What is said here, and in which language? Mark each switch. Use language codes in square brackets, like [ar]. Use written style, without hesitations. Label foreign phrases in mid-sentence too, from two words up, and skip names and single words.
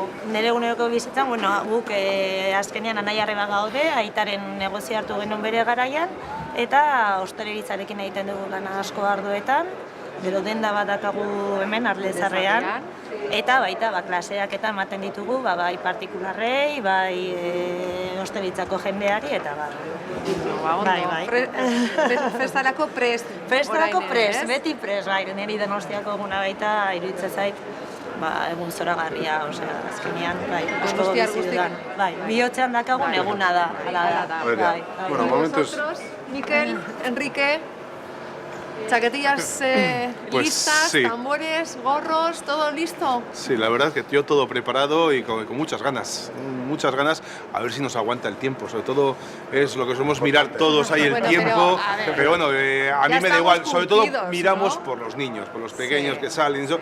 [eu] Nire eguneroko bizitzan, bueno, guk azkenean anai arreba gaude, aitaren negozia hartu genuen bere garaian, eta ostalaritzarekin egiten dugu lan asko ardoetan, gero denda bat dakagu hemen Arlezarrean, eta baita klaseak eta ematen ditugu, bai partikularrei, bai ostalaritzako jendeari, eta bai. Festarako prest. Festarako prest, beti prest, bai, niri Donostiako eguna baita iruditzen zait, egun zoragarria, azkenean, bai, asko bizi dudan. Bai, bihotzean dakagun eguna da, hala da. Bueno, momentuz... [es] Miquel, Enrique, chaquetillas listas, sí. Tambores, gorros, ¿todo listo? Sí, la verdad es que yo todo preparado y con muchas ganas, a ver si nos aguanta el tiempo, sobre todo es lo que solemos mirar todos ahí el tiempo, pero bueno, a mí me da igual, sobre todo miramos, ¿no?, por los niños, por los pequeños, sí, que salen, eso.